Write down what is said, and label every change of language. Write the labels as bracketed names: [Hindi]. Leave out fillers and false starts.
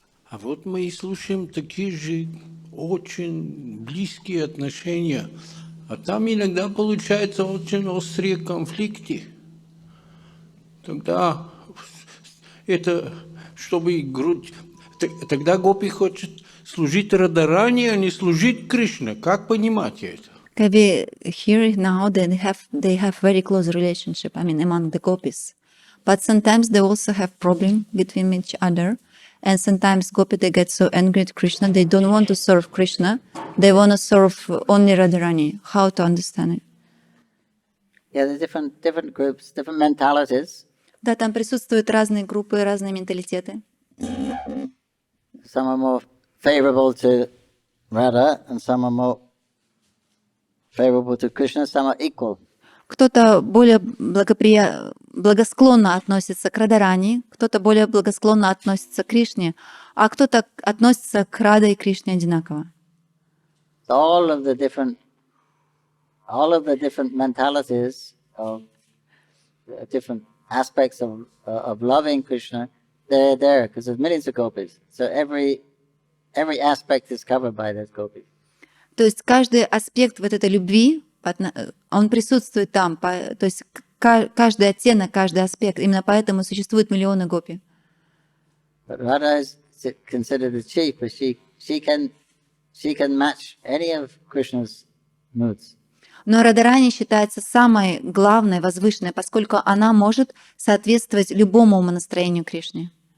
[Russian] А вот мы и слушаем такие же очень близкие отношения. А там иногда получаются очень острые конфликты. Тогда это, чтобы грудь... Тогда Гопи хочет служить Радарани, а не служить Кришне. Как понимать это? [English] We hear now that they have very close relationship, I mean, among the gopis. But sometimes they also have problem between each other. And sometimes gopi, they get so angry at Krishna, they don't want to serve Krishna. They want to serve only Radharani. How to understand it? Yeah, there's different groups, different mentalities. [Russian] Да, там присутствуют разные группы, разные менталитеты. [English] Some are more favorable to Radha and some are more favorable to Krishna, some are equal. [Russian] Кто-то более благосклонно относится к Радарани, кто-то более благосклонно относится к Кришне, а кто-то относится к Раде и Кришне одинаково. [English] So all of the different mentalities of different aspects of loving Krishna, they're there because there's millions of gopis. So every aspect is covered by those gopis. [Russian] То есть каждый аспект вот этой любви, он присутствует там, то есть каждый оттенок, каждый аспект. Именно поэтому существуют миллионы гопи. [English] But Radha is considered the chief, but she can match any of Krishna's moods. [Russian] Но Радарани считается самой главной, возвышенной, поскольку она может соответствовать любому умонастроению Кришны.